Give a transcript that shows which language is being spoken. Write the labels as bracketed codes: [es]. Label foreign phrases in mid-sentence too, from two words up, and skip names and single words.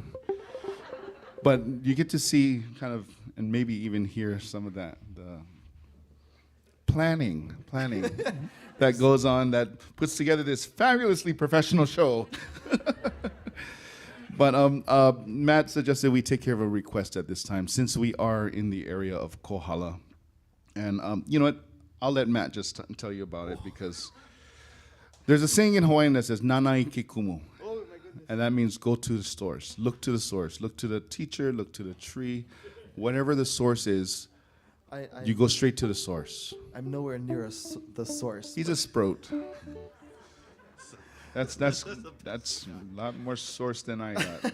[en] But you get to see kind of, and maybe even hear some of that, the planning that goes on that puts together this fabulously professional show. But Matt suggested we take care of a request at this time since we are in the area of Kohala. And you know what? I'll let Matt just tell you about it because there's a saying in Hawaiian that says [haw] "Nanai ke kumu," [en] and that means go to the source, look to the source, look to the teacher, look to the tree, whatever the source is. You go straight to the source. I'm nowhere near the source. He's a Sproat. That's a lot more source than I got.